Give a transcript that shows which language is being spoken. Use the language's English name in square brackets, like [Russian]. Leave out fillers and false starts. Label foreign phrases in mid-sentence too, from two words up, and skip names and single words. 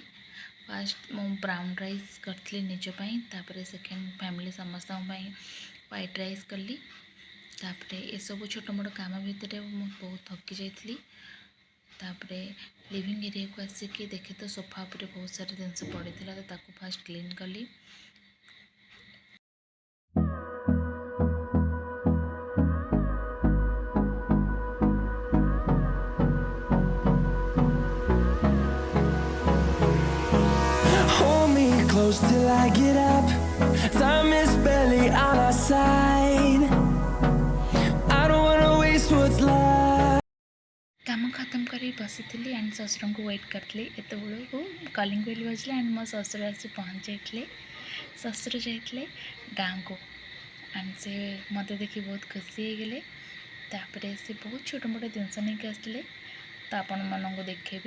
[Odia] ଫାଷ୍ଟ ମୁଁ [English] brown rice [Odia] କରିଥିଲି ନିଜ ପାଇଁ, ତାପରେ [English] second family [Odia] ସମସ୍ତଙ୍କ ପାଇଁ [English] white rice [Odia] କଲି। ତାପରେ ଏସବୁ ଛୋଟ ମୋଟ କାମ ଭିତରେ ମୁଁ ବହୁତ ଥକି ଯାଇଥିଲି। ତାପରେ [English] living areaକୁ [Odia] ଆସିକି ଦେଖେ ତ ସୋଫା ଉପରେ ବହୁତ ସାରା ଜିନିଷ ପଡ଼ିଥିଲା, ତ ତାକୁ [English] first clean [Odia] କଲି। [English] Hold me close till I get up. Time is barely on our side. I don't wanna waste what's left. [Odia] କାମ ଖତମ କରି ବସିଥିଲି ଆଣ୍ଡ ଶ୍ୱଶୁରଙ୍କୁ ୱେଟ୍ କରିଥିଲି। ଏତେବେଳକୁ [English] calling bell [Odia] ବାଜିଲା ଆଣ୍ଡ ମୋ ଶ୍ୱଶୁର ଆସି ପହଞ୍ଚି ଯାଇଥିଲେ। ଶ୍ୱଶୁର ଯାଇଥିଲେ ଗାଁକୁ ଆଣ୍ଡ ସେ ମୋତେ ଦେଖି ବହୁତ ଖୁସି ହେଇଗଲେ। ତାପରେ ସେ ବହୁତ ଛୋଟ ମୋଟ ଜିନିଷ ନେଇକି ଆସିଥିଲେ, ତ ଆପଣମାନଙ୍କୁ ଦେଖେଇବି।